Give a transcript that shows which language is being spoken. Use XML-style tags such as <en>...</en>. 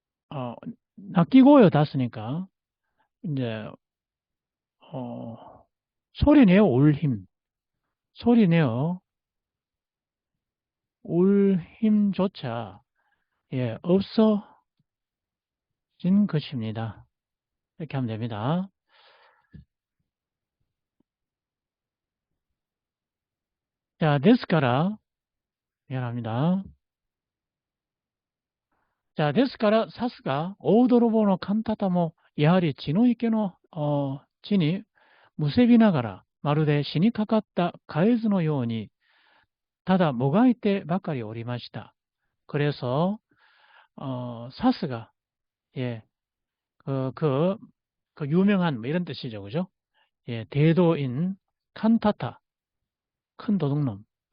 <ko>어, 낚이고요 닿으니까 이제 소리내어 소리내어 울 힘조차 예, 없어진 것입니다. 이렇게 하면 됩니다. 자,</ko> <ja>ですから</ja> <ko>미안합니다.</ko> <ja>자, ですから、さすが、大泥棒のカンタタも、やはり血の池の地にむせびながら、まるで死にかかったカエズのように、ただもがいてばかりおりました。</ja> <ko>그래서 사스가, 예, 그, 그, 그 유명한, 뭐 이런 뜻이죠. 그죠? 예, 대도인, 칸타타, 큰 도둑놈.</ko>